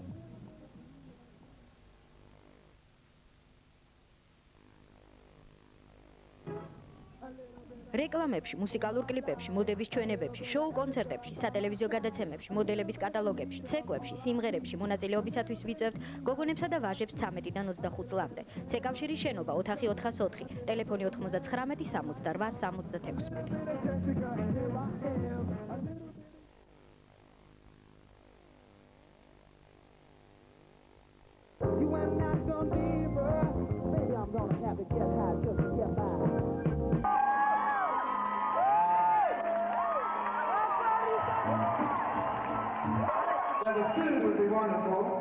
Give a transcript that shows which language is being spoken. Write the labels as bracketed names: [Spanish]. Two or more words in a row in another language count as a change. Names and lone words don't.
[Georgian] რეკლამებში, მუსიკალურ კლიპებში, მოდების ჩვენებებში, შოუ კონცერტებში, სატელევიზიო გადაცემებში, მოდელების კატალოგებში, ცეკვებში, სიმღერებში მონაწილეობისათვის ვიწვევთ გოგონებსა და ვაჟებს 13-დან 25 წლამდე. ცეკავშირის შენობა, ოთახი 404, ტელეფონი 99 68 76. [English] You ain't not gonna leave her. Maybe I'm gonna have to get high just to get by. Well, the city would be wonderful.